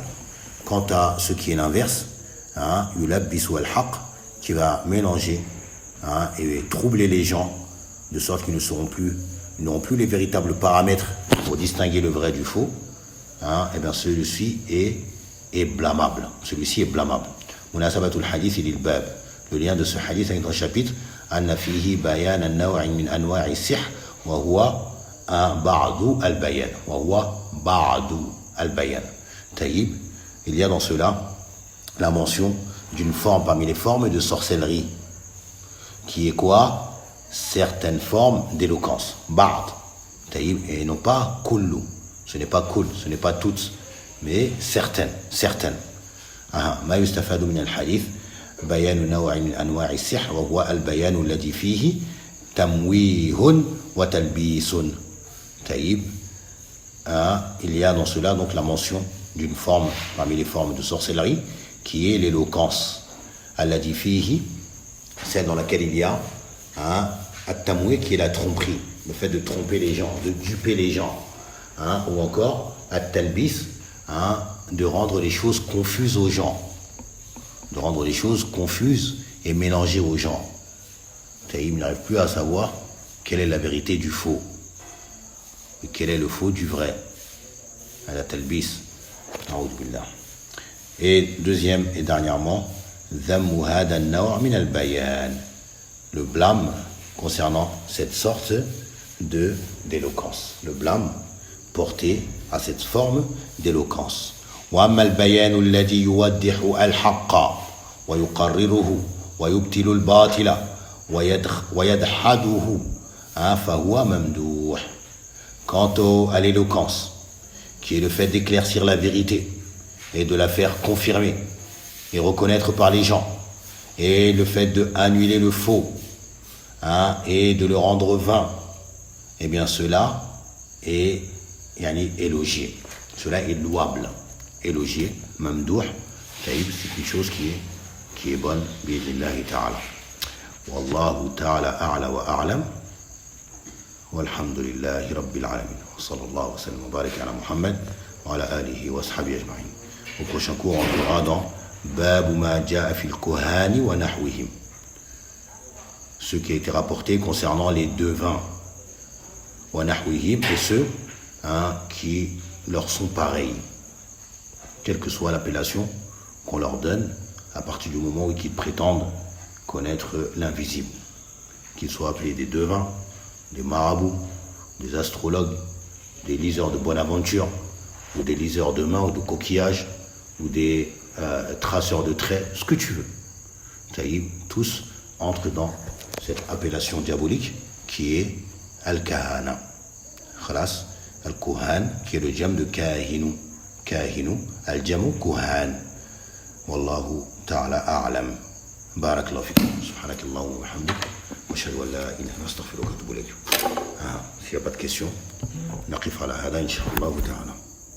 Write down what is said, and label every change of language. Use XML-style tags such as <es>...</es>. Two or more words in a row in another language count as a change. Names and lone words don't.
<fr>Quant à ce qui est l'inverse,</fr> <ar>يلبس الحق,</ar> <fr>qui va mélanger et troubler les gens de sorte qu'ils n'auront plus les véritables paramètres pour distinguer le vrai du faux, et bien celui-ci est blâmable.</fr> <ar>مناسبة الحديث للباب.</ar> <fr>Le lien de ce hadith avec dans le chapitre,</fr> <ar>أن فيه بيان النوع من أنواع سحر وهو بعض البيان.</ar> <fr>Taïb, il y a dans cela la mention d'une forme parmi les formes de sorcellerie, qui est quoi? Certaines formes d'éloquence. Ba'd. Taïb, et non pas kullu. Ce n'est pas kull, ce n'est pas toutes, mais certaines.</fr> <ar>ما يستفاد من الحديث بيان نوع من أنواع السحر وهو البيان الذي فيه تمويه وتلبيس.</ar> <fr>Taïb, il y a dans cela donc la mention d'une forme parmi les formes de sorcellerie qui est l'éloquence.</fr> <ar>التي فيه,</ar> <fr>celle dans laquelle il y a at-tamwi qui est la tromperie, le fait de tromper les gens, de duper les gens, ou encore at-talbis, de rendre les choses confuses aux gens, de rendre les choses confuses et mélangées aux gens. Il n'arrive plus à savoir quelle est la vérité du faux et quel est le faux du vrai.</fr> <ar>At-talbis.</ar> <fr>Et deuxième et dernièrement, le blâme concernant cette sorte d'éloquence. Le blâme porté à cette forme d'éloquence.</fr> <ar>وأما البيان الذي يوضح الحق ويقرره ويبطل الباطل ويدحضه فهو ممدوح.</ar> <fr>Quant à l'éloquence, qui est le fait d'éclaircir la vérité et de la faire confirmer et reconnaître par les gens, et le fait d'annuler le faux et de le rendre vain, eh bien cela est élogié, cela est louable, élogié,</fr> <ar>ممدوح، طيب,</ar> <fr>c'est une chose qui est bonne,</fr> <ar>بإذن الله تعالى. والله تعالى أعلى وأعلم. والحمد لله رب العالمين. وصلى الله وسلم وبارك على محمد وعلى آله وأصحابه أجمعين.</ar> <fr>Au prochain cours, on verra dans</fr> <ar>باب ما جاء في الكهان ونحوهم,</ar> <fr>ce qui a été rapporté concernant les devins,</fr> <ar>ونحوهم,</ar> <fr>et ceux qui leur sont pareils, quelle que soit l'appellation qu'on leur donne, à partir du moment où ils prétendent connaître l'invisible, qu'ils soient appelés des devins, des marabouts, des astrologues, des liseurs de bonne aventure, ou des liseurs de mains ou de coquillages, ou des traceurs de traits, ce que tu veux. Tous entrent dans cette appellation diabolique qui est Al-Kahana.</fr> <ar>خلاص، الكهان,</ar> <fr>qui est le jam de Kahinu.</fr> <ar>كاهن، الجمع، كهان. والله تعالى أعلم. بارك الله فيكم. سبحانك اللهم وبحمدك. وأشهد أن لا إله إلا أنت أستغفرك وأتوب إليك.</ar> <fr>S'il n'y a pas de questions,</fr> <ar>نقف على هذا، إن شاء الله تعالى.</ar>